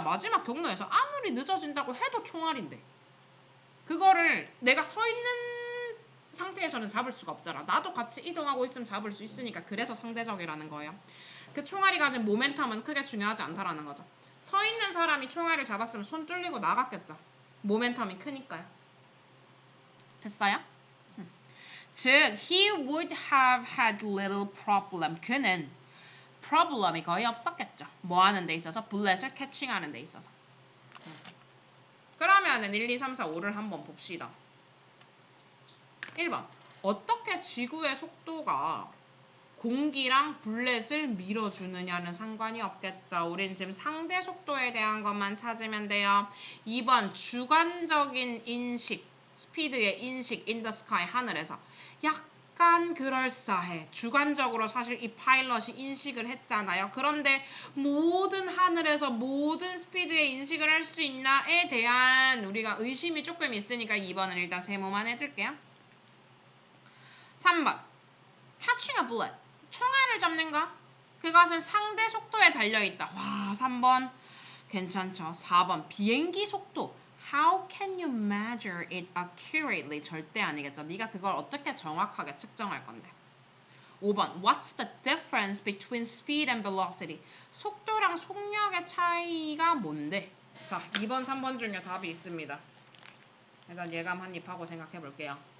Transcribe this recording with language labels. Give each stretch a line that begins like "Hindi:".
Korean: 마지막 경로에서 아무리 늦어진다고 해도 총알인데. 그거를 내가 서 있는 상태에서는 잡을 수가 없잖아. 나도 같이 이동하고 있으면 잡을 수 있으니까 그래서 상대적이라는 거예요. 그 총알이 가진 모멘텀은 크게 중요하지 않다라는 거죠. 서 있는 사람이 총알을 잡았으면 손 뚫리고 나갔겠죠. 모멘텀이 크니까요. 됐어요?
English: 즉, he would have had little problem.
Korean: 그는 problem이 거의 없었겠죠. 뭐 하는 데 있어서? bullet을 캐칭하는 데 있어서. 그러면은 1, 2, 3, 4, 5를 한번 봅시다. 1번. 어떻게 지구의 속도가 공기랑 블렛을 밀어주느냐는 상관이 없겠죠. 우린 지금 상대 속도에 대한 것만 찾으면 돼요. 2번. 주관적인 인식, 스피드의 인식,
English: in the sky,
Korean: 하늘에서. 약간 그럴싸해. 주관적으로 사실 이 파일럿이 인식을 했잖아요. 그런데 모든 하늘에서 모든 스피드의 인식을 할 수 있나에 대한 우리가 의심이 조금 있으니까 2번은 일단 세모만 해둘게요. 3번.
English: catching a bullet.
Korean: 총알을 잡는가? 그것은 상대 속도에 달려있다. 와, 3번. 괜찮죠. 4번. 비행기 속도.
English: How can you measure it accurately?
Korean: 절대 아니겠죠. 네가 그걸 어떻게 정확하게 측정할 건데. 5번.
English: What's the difference between speed and velocity?
Korean: 속도랑 속력의 차이가 뭔데? 자, 2번, 3번 중에 답이 있습니다. 일단 예감 한입 하고 생각해 볼게요.